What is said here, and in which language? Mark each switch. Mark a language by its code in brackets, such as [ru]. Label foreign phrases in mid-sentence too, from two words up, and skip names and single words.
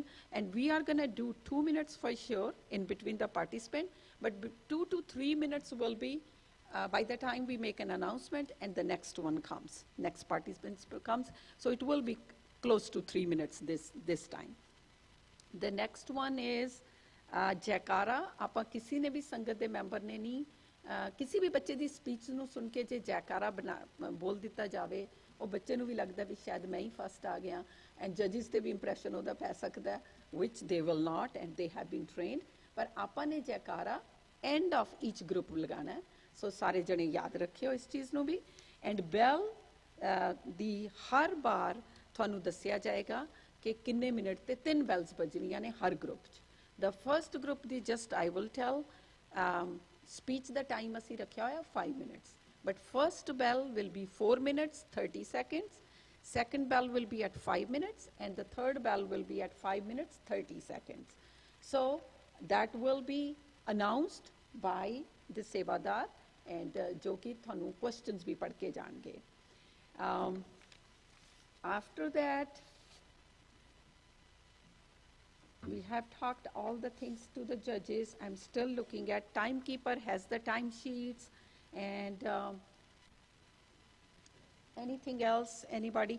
[en] And we are going to do 2 minutes for sure in between the participant, but 2 to 3 minutes will be by the time we make an announcement and the next one comes, next participant comes. So it will be close to 3 minutes this time. The next one is ਜੈਕਾਰਾ। [pa] ਆਪਾਂ ਕਿਸੇ ਨੇ ਵੀ ਸੰਗਤ ਦੇ ਮੈਂਬਰ ਨੇ ਨਹੀਂ, ਕਿਸੇ ਵੀ ਬੱਚੇ ਦੀ ਸਪੀਚ ਨੂੰ ਸੁਣ ਕੇ ਜੇ ਜੈਕਾਰਾ ਬੋਲ ਦਿੱਤਾ ਜਾਵੇ, ਉਹ ਬੱਚੇ ਨੂੰ ਵੀ ਲੱਗਦਾ ਵੀ ਸ਼ਾਇਦ ਮੈਂ ਹੀ ਫਸਟ ਆ ਗਿਆ, [en] and judges [pa] ਤੇ ਵੀ ਇੰਪ੍ਰੈਸ਼ਨ ਉਹਦਾ ਪੈ ਸਕਦਾ, [en] which they will not, and they have been trained. [pa] ਪਰ ਆਪਾਂ ਨੇ ਜੈਕਾਰਾ [en] end of each group [pa] ਲਗਾਉਣਾ ਹੈ। ਸੋ ਸਾਰੇ ਜਣੇ ਯਾਦ ਰੱਖਿਓ ਇਸ ਚੀਜ਼ ਨੂੰ ਵੀ। [en] and bell [pa] ਦੀ ਹਰ ਵਾਰ ਤੁਹਾਨੂੰ ਦੱਸਿਆ ਜਾਏਗਾ ਕਿ ਕਿੰਨੇ ਮਿੰਟ ਤੇ 3 ਬੈਲਸ ਵੱਜਣੀਆਂ ਨੇ ਹਰ ਗਰੁੱਪ 'ਚ। [en] The first group, just I will tell, speech the time [pa] ਅਸੀਂ ਰੱਖਿਆ ਹੋਇਆ [en] 5 minutes. But first bell will be 4 minutes, 30 seconds. Second bell will be at 5 minutes, and the third bell will be at 5 minutes, 30 seconds. So that will be announced by the Sevadar, and [pa] ਜੋ ਕਿ ਤੁਹਾਨੂੰ questions ਵੀ ਪੜ੍ਹ ਕੇ ਜਾਣਗੇ. [en] After that, we have talked all the things to the judges. I'm still looking at timekeeper has the time sheets, and anything else, anybody?